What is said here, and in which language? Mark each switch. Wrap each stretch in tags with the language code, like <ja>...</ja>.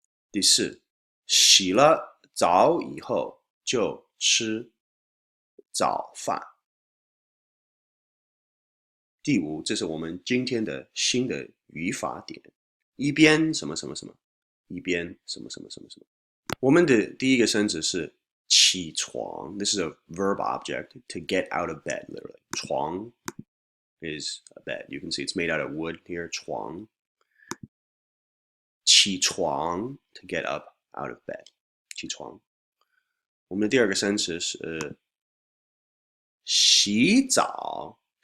<zh>第四，洗了澡以后就吃早饭。第五，这是我们今天的新的语法点，一边什么什么什么，一边什么什么什么什么。我们的第一个生词是起床。</zh> <en>This is a verb object to get out of bed, literally. 床 is a bed. You can see it's made out of wood here, 床。 起床 to get up out of bed.</en> <zh>起床。我们的第二个生词是洗澡。</zh>